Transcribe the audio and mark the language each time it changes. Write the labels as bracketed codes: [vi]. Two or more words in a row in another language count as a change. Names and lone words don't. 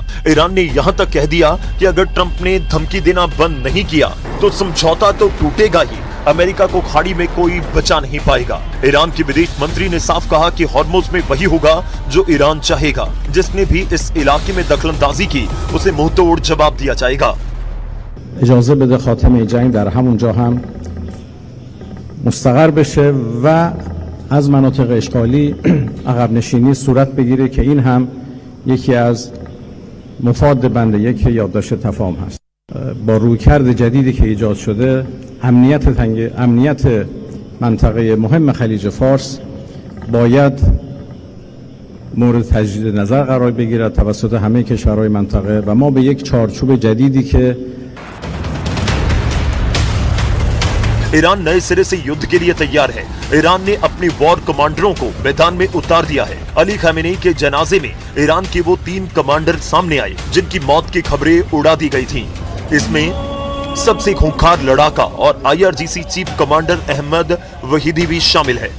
[hi] ईरान ने यहाँ तक कह दिया कि अगर ट्रंप ने धमकी देना बंद नहीं किया तो समझौता तो टूटेगा ही। अमेरिका को खाड़ी में कोई बचा नहीं पाएगा। ईरान के विदेश मंत्री ने साफ कहा कि हॉर्मुज में वही होगा जो ईरान चाहेगा। जिसने भी इस इलाके में दखलंदाजी की उसे मुंहतोड़ जवाब दिया जाएगा। [fa] اجازه بده خاتمه جنگ در همون جا هم مستقر بشه و از مناطق اشغالی عقب نشینی صورت بگیره که این هم یکی از مفاد بند یک یادداشت تفاهم هست. با رویکرد جدیدی که ایجاد شده امنیت منطقه مهم خلیج فارس باید مورد تجدید نظر قرار بگیرد توسط همه کشورهای منطقه و ما به یک چارچوب جدیدی که [hi] ईरान नए सिरे से युद्ध के लिए तैयार है। ईरान ने अपने वॉर कमांडरों को मैदान में उतार दिया है। अली खामेनी के जनाजे में ईरान के वो 3 कमांडर सामने आए जिनकी मौत की खबरें उड़ा दी गई थीं। इसमें सबसे खूंखार लड़ाका और IRGC चीफ कमांडर अहमद वहीदी भी शामिल है।